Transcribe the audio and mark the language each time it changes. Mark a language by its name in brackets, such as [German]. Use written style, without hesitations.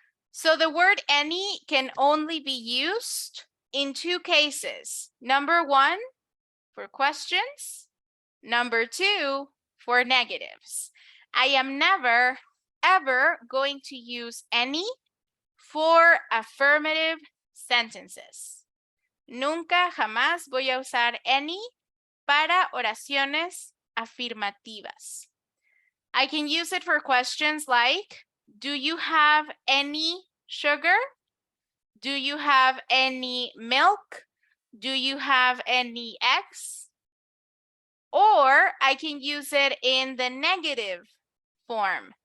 [English] So the word any can only be used in two cases. Number one, for questions. Number two, for negatives. I am never, ever going to use any for affirmative sentences. [Spanish] Nunca, jamás voy a usar any para oraciones afirmativas. [English] I can use it for questions like, do you have any sugar? Do you have any milk? Do you have any eggs? Or I can use it in the negative form.